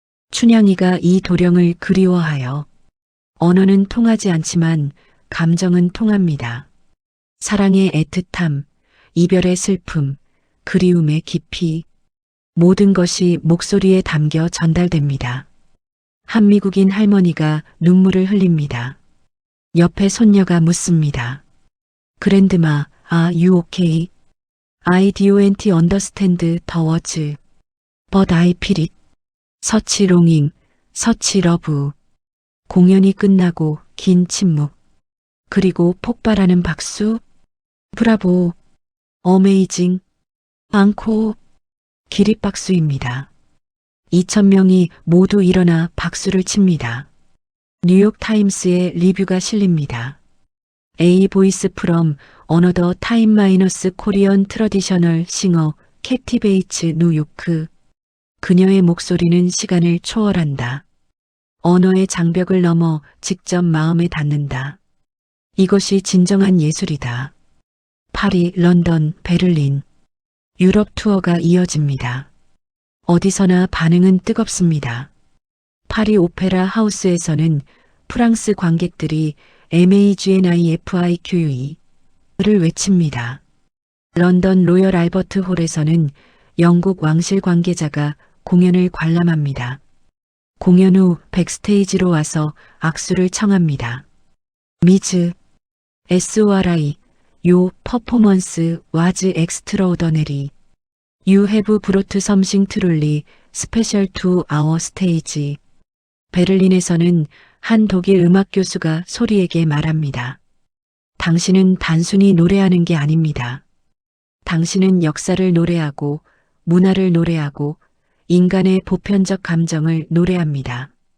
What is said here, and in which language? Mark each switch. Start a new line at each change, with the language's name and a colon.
Korean: 춘향이가 이 도령을 그리워하여. 언어는 통하지 않지만 감정은 통합니다. 사랑의 애틋함, 이별의 슬픔, 그리움의 깊이. 모든 것이 목소리에 담겨 전달됩니다. 한미국인 할머니가 눈물을 흘립니다. 옆에 손녀가 묻습니다.
English: 그랜드마, are you okay? I don't understand the words. But I feel it. Such longing, such love.
Korean: 공연이 끝나고 긴 침묵. 그리고 폭발하는 박수. 브라보. 어메이징. 앙코. 기립박수입니다. 2000명이 모두 일어나 박수를 칩니다. 뉴욕 타임스에 리뷰가 실립니다.
English: A voice from another time- Korean traditional singer captivates New York.
Korean: 그녀의 목소리는 시간을 초월한다. 언어의 장벽을 넘어 직접 마음에 닿는다. 이것이 진정한 예술이다. 파리, 런던, 베를린. 유럽 투어가 이어집니다. 어디서나 반응은 뜨겁습니다. 파리 오페라 하우스에서는 프랑스 관객들이 MAGNIFIQE를 외칩니다. 런던 로열 알버트 홀에서는 영국 왕실 관계자가 공연을 관람합니다. 공연 후 백스테이지로 와서 악수를 청합니다.
English: 미즈, SORI, Your performance was extraordinary. You have brought something truly special to our stage.
Korean: 베를린에서는 한 독일 음악 교수가 소리에게 말합니다. 당신은 단순히 노래하는 게 아닙니다. 당신은 역사를 노래하고 문화를 노래하고 인간의 보편적 감정을 노래합니다.